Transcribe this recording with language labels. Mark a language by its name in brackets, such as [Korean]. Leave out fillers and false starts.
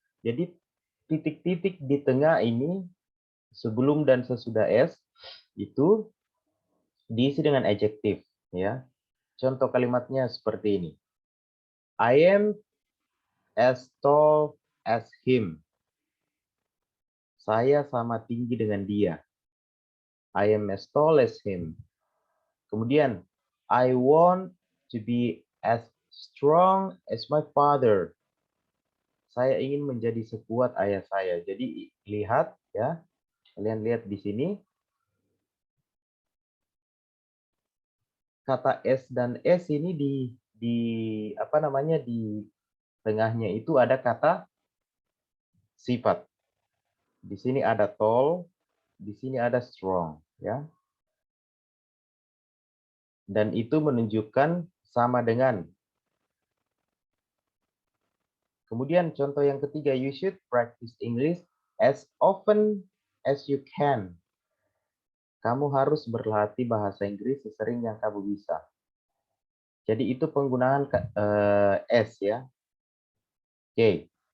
[Indonesian] Jadi titik-titik di tengah ini sebelum dan sesudah S itu diisi dengan adjective, ya. Contoh kalimatnya seperti ini. [English] I am as tall as him. [Indonesian] Saya sama tinggi dengan dia. [English] I am as tall as him. Kemudian, I want to be as strong as my father. [Indonesian] Saya ingin menjadi sekuat ayah saya. Jadi lihat ya, kalian lihat di sini. Kata S dan S ini di apa namanya di tengahnya itu ada kata sifat. Di sini ada tall, di sini ada strong, ya. Dan itu menunjukkan sama dengan. Kemudian contoh yang ketiga, [English] you should practice English as often as you can. [Indonesian] Kamu harus berlatih bahasa Inggris sesering yang kamu bisa. Jadi itu penggunaan S ya. Oke.